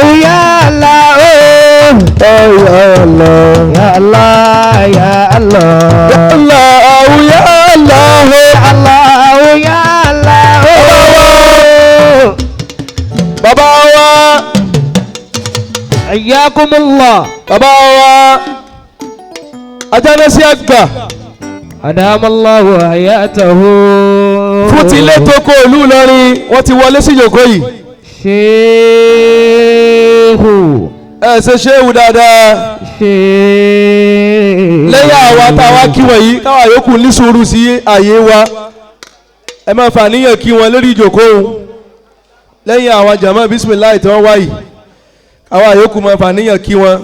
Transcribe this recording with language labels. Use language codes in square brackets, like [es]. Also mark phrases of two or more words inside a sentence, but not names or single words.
[ar] يا الله يا الله يا الله يا الله يا الله يا الله يا الله يا الله [yo] bàbá wa [ar] حياكم الله [yo] bàbá wa Ajánásì àgbà [ar] أدام الله حياته [yo] fún tilé tó kó ìlú Ìlọrin wọ́n ti wọlé sí ìjòkó yìí ṣéhù ẹ ṣe ṣéhù dáadáa lẹ́yìn àwa táwa kí wọ́n yìí káwa yòókù ní sùúrù sí àyè wa ẹ máa fàníyàn kí wọn lórí ìjòkó lẹ́yìn àwọn jàmá bisimilayi tí wọ́n wá yìí àwa yòókù máa fàníyàn kí wọn